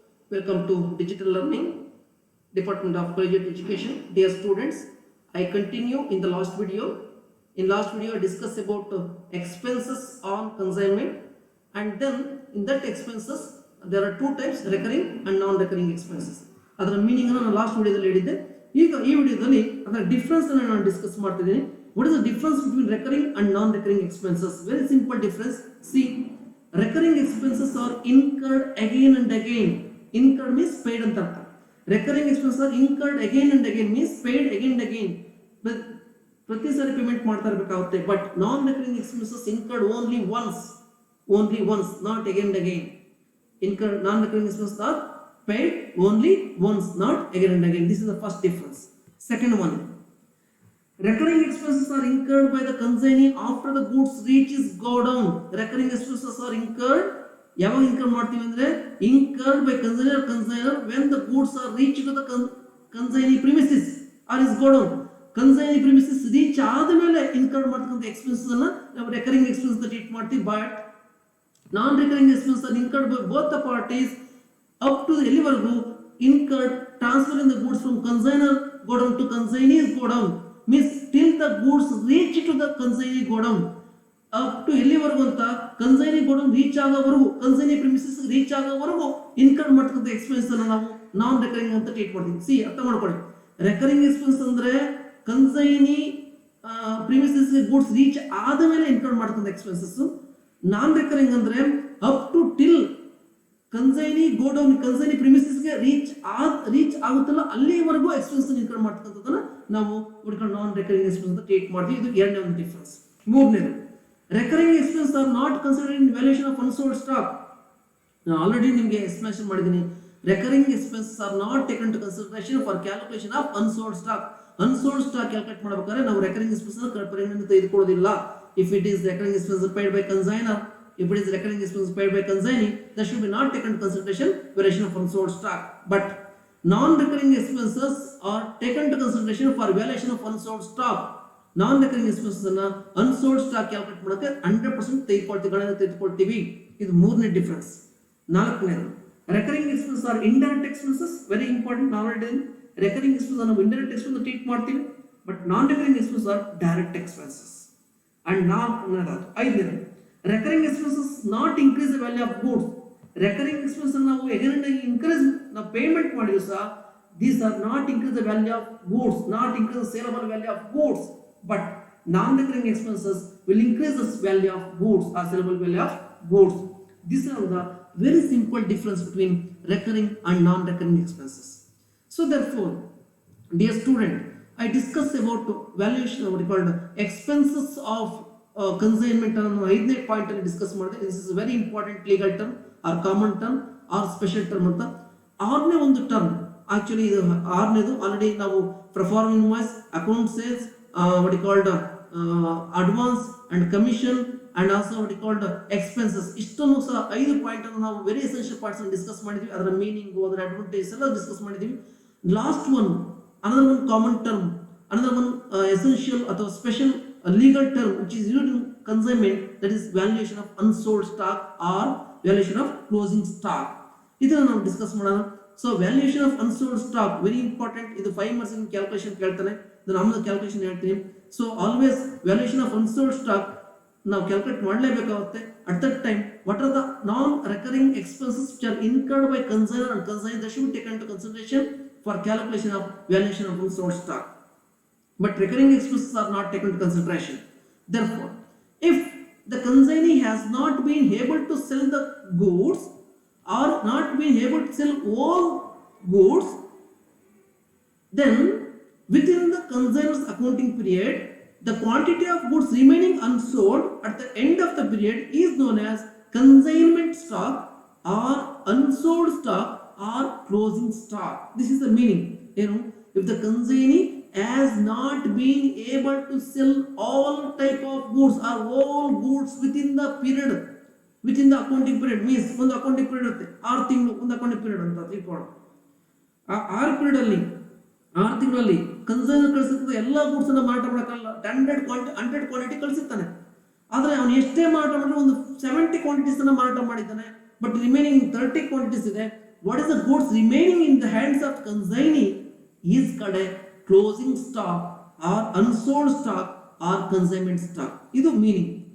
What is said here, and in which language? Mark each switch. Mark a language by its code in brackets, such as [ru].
[en] Welcome to Digital Learning, Department of Collegiate Education. Dear students, I continue in the last video. In last video, I discussed about expenses on consignment, and then in that expenses, there are two types: recurring and non-recurring expenses. [kn] ಅದರ meaning ನಾನು last ವಿಡಿಯೋದಲ್ಲಿ ಹೇಳಿದ್ದೆ. ಈಗ ಈ ವಿಡಿಯೋದಲ್ಲಿ ಅದರ difference ಅನ್ನು ನಾನು ಡಿಸ್ಕಸ್ ಮಾಡ್ತಿದ್ದೀನಿ. [en] What is the difference between recurring and non-recurring expenses? Very simple difference. See, recurring expenses are incurred again and again. Incurred means paid [kn] ಅಂತ ಅರ್ಥ. [en] Recurring expenses are incurred again and again means paid again and again. [kn] ಪ್ರತಿ ಸಾರಿ payment ಮಾಡ್ತಾ ಇರಬೇಕಾಗುತ್ತೆ. [en] But non-recurring expenses incurred only once, not again and again. Incurred non-recurring expenses are paid only once, not again and again. This is the first difference. Second one, recurring expenses are incurred by the consignee after the goods reaches go down. Recurring expenses are incurred. [kn] ಯಾವಾಗ incur ಮಾಡ್ತೀವಿ ಅಂದ್ರೆ [en] incurred by consignor when the goods are reached to the consignee premises or is go down. [kn] Consignee premises reach ಆದಮೇಲೆ incur ಮಾಡ್ತಕ್ಕಂಥ expenses ಅನ್ನ ನಾವು recurring expense ಅಂತ treat ಮಾಡ್ತೀವಿ. [en] but non recurring expense are incurred by both the parties up to [kn] ಎಲ್ಲಿವರೆಗೂ [en] incurred transferring the goods from consignor go down to consignee's go down means till the goods reach to the consignee go down. [kn] up to ಎಲ್ಲಿವರೆಗೂ ಅಂತ consignee go down reach ಆಗೋವರೆಗೂ, consignee premises reach ಆಗೋವರೆಗೂ incur ಮಾಡ್ತಕ್ಕಂಥ expense ಅನ್ನು ನಾವು ನಾನ್ recurring ಅಂತ treat ಮಾಡ್ತೀವಿ. C, ಅರ್ಥ ಮಾಡ್ಕೊಳ್ಳಿ. ರೆಕರಿಂಗ್ ಎಕ್ಸ್ಪೆನ್ಸ್ ಅಂದ್ರೆ ಕನ್ಸೈನಿ ಪ್ರಿಮಿಸಸ್ ಗೂಡ್ಸ್ ರೀಚ್ ಆದ ಮೇಲೆ ಇನ್ಕರ್ ಮಾಡ್ತಕ್ಕಂಥ ಎಕ್ಸ್ಪೆನ್ಸಸ್. ನಾನ್ ರೆಕರಿಂಗ್ ಅಂದ್ರೆ up to till consignee go down, consignee ಪ್ರಿಮಿಸಸ್ಗೆ reach ಆಗುತ್ತಲ್ಲ ಅಲ್ಲಿವರೆಗೂ ಎಕ್ಸ್ಪೆನ್ಸ್ ಇನ್ಕರ್ ಮಾಡ್ತಕ್ಕಂಥದ್ದನ್ನ ನಾವು ನಾನ್ ರೆಕರಿಂಗ್ ಎಕ್ಸ್ಪೆನ್ಸ್ ಅಂತ ಟ್ರೀಟ್ ಮಾಡ್ತೀವಿ. ಇದು ಎರಡನೇ ಒಂದು ಡಿಫರೆನ್ಸ್. [en] ಮೂರನೇದು, recurring expenses are not considered in valuation of unsold stock. [kn] ನಾನು ಆಲ್ರೆಡಿ ನಿಮಗೆ ಎಕ್ಸ್ಪ್ಲನೇಷನ್ ಮಾಡಿದ್ದೀನಿ. [en] recurring expenses are not taken into consideration for calculation of unsold stock. [kn] unsold stock calculate ಮಾಡಬೇಕಾದ್ರೆ ನಾವು recurring expenses ಪರಿಗಣನೆಗೆ ತೆಗೆದುಕೊಳ್ಳೋದಿಲ್ಲ. [en] if it is recurring expenses paid by consignor, if it is recurring expenses paid by consignee, that should be not taken into consideration valuation of unsold stock. but non-recurring expenses are taken into consideration for valuation of unsold stock. [kn] Non recurring expenses ಅನ್ನ unsold stock calculate ಮಾಡೋಕೆ 100% ತೆಗೆದುಕೊಳ್ತೀವಿ. ಇದು ಮೂರನೇ difference. [en] ನಾಲ್ಕನೇದು, recurring expenses are indirect expenses. Very important. [kn] Already recurring expense ನಾವು indirect expense treat ಮಾಡ್ತೀವಿ. [en] But non recurring expenses are direct expenses. And ಐದನೇದು, recurring expenses not increase the value of goods. [kn] Recurring expense ನಾವು increase ನಾವು payment ಮಾಡಿದ್ರು ಸಹ [en] these are not increase the value of goods, not increase the saleable value of goods. But non-recurring expenses will increase the value of goods or saleable value of goods. These are the very simple difference between recurring and non-recurring expenses. So therefore, dear student, I discussed about valuation of what we called expenses of consignment [kn] ಅನ್ನೋ 5ನೇ point ಅಲ್ಲಿ discuss ಮಾಡಿದೆ. [en] This is a very important legal term or common term or special term ಅಂತ. [kn] ಆರನೇ ಒಂದು term, actually ಇದು ಆರನೇದು already ನಾವು perform invoice, account sales, [en] what you called advance and commission and also what you called expenses. [kn] ಇಷ್ಟನ್ನು ಸಹ 5 point ಅನ್ನು ನಾವು ವೆರಿ ಎಸೆನ್ಷಿಯಲ್ ಪಾರ್ಟ್ಸ್ ಅನ್ನು ಡಿಸ್ಕಸ್ ಮಾಡಿದ್ವಿ. ಅದರ ಮೀನಿಂಗ್, ಅದರ ಅಡ್ವಾಂಟೇಜ್ ಎಲ್ಲ ಡಿಸ್ಕಸ್ ಮಾಡಿದ್ವಿ. [en] Last one, another one common term, another one essential ಅಥವಾ special legal term which is used in consignment, that is valuation of unsold stock or valuation of closing stock. [kn] ಇದನ್ನು ನಾವು discuss ಮಾಡೋಣ. [en] So valuation of unsold stock very important. [kn] ಇದು 5 marks calculation ಕೇಳ್ತಾನೆ. ನಾನು calculation ಹೇಳ್ತೀನಿ. So always valuation of unsold stock ನಾವು calculate ಮಾಡಲೇಬೇಕಾಗುತ್ತೆ. [en] At that time what are the non recurring expenses which are incurred by consignor and consignor that should taken into consideration for calculation of valuation of unsold stock. But recurring expenses are not taken into consideration. Therefore, if the consignee has not been able to sell the goods or not been able to sell all goods, then within the consignor's accounting period, the quantity of goods remaining unsold at the end of the period is known as consignment stock or unsold stock or closing stock. This is the meaning. If the consignee has not been able to sell all type of goods or all goods within the period, within the accounting period means [kn] ಒಂದು accounting period ಇರುತ್ತೆ, 6 ತಿಂಗಳು ಒಂದು accounting period ಅಂತ ತಿಳ್ಕೊಳ್ಳೋಣ. ಆ 6 period ಅಲ್ಲಿ 6 ತಿಂಗಳಲ್ಲಿ consignor ಕಳಿಸಿದ ಎಲ್ಲ ಗೂಡ್ಸ್ ಅನ್ನ ಮಾರಾಟ ಮಾಡಕ್ಕಾಗಲ್ಲ. 100 ಕ್ವಾಂಟಿಟಿ ಕಳಿಸಿರ್ತಾನೆ. ಆದ್ರೆ ಅವನು ಎಷ್ಟೇ ಮಾರಾಟ ಮಾಡಿದ್ರೆ ಒಂದು 70 ಕ್ವಾಂಟಿಟೀಸ್ ಅನ್ನ ಮಾರಾಟ ಮಾಡಿದ್ದಾನೆ. ಬಟ್ ರಿಮೈನಿಂಗ್ 30 ಕ್ವಾಂಟಿಟೀಸ್ ಇದೆ. [en] what is the goods remaining in the hands of consignee is called a closing stock or unsold stock or consignment stock. ಇದು meaning.